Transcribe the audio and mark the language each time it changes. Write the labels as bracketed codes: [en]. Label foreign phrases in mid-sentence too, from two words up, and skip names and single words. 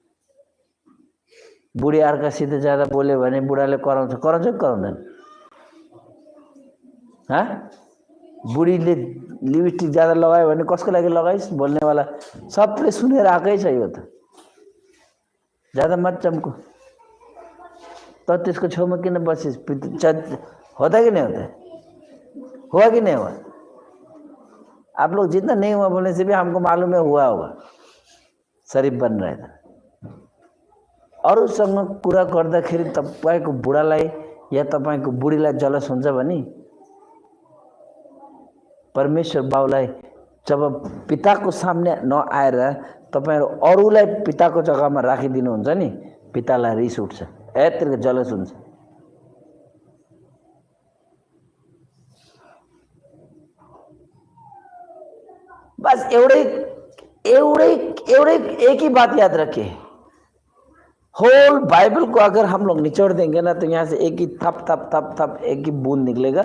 [ne] बुढी अर्कासित ज्यादा बोल्यो भने बुढाले कराउँछ कि कराउँदैन? हाँ, बुढीले लिपस्टिक ज्यादा लगायो भने कसको लागि लगाइस् बोल्नेवाला सबले सुनेर आएकै छ। यो त [hi] ज्यादा मत चम्को, [ne] त त्यसको छेउमा किन बसिस्? [hi] होता कि नहीं होता? हुआ कि नहीं हुआ? आप लोग जितना नहीं हुआ बोलने से भी हमको मालूम है हुआ होगा, शरीफ बन रहा था। [ne] अरूसँग कुरा गर्दाखेरि तपाईको बुढालाई या तपाईको बुढीलाई जलस हुन्छ भने परमेश्वर बाउलाई जब पिताको सामने नआएर तपाईहरु अरूलाई पिताको जग्गामा राखिदिनुहुन्छ नि, पितालाई रिस उठ्छ, यत्रो जलस हुन्छ। [hi] बस एवढे एक ही बात याद रखिए, होल बाइबल को अगर हम लोग निचोड़ देंगे ना तो यहाँ से एक ही थप थप थप थप एक ही बूंद निकलेगा।